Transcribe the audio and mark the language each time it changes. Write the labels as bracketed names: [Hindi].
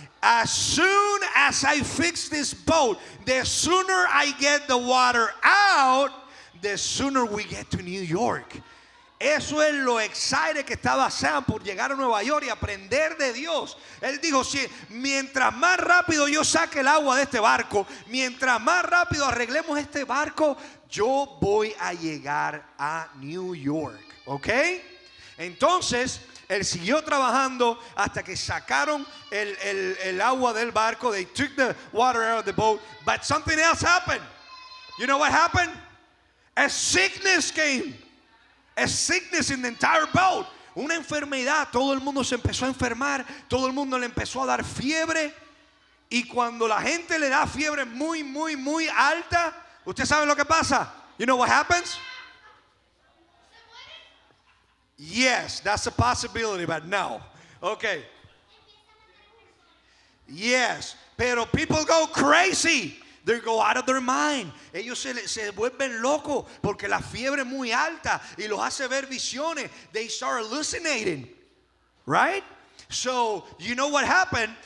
[English] As soon as I fix this boat, the sooner I get the water out, the sooner we get to New York. [Spanish] Eso es lo excited que estaba Sam por llegar a Nueva York y aprender de Dios. Él dijo, sí, mientras más rápido yo saque el agua de este barco, mientras más rápido arreglemos este barco, yo voy a llegar a New York. ¿Ok? Entonces, él siguió trabajando hasta que sacaron el agua del barco. [English] They took the water out of the boat. But something else happened. You know what happened? A sickness came. A sickness in the entire boat. [Spanish] Una enfermedad. Todo el mundo se empezó a enfermar. Todo el mundo le empezó a dar fiebre. Y cuando la gente le da fiebre muy, muy, muy alta, ¿usted sabe lo que pasa? [English] You know what happens? Yes, that's a possibility, but no. Okay. Yes, pero people go crazy. They go out of their mind. [Spanish] Ellos se vuelven locos porque la fiebre es muy alta y los hace ver visiones. [English] They start hallucinating, right? So you know what happened?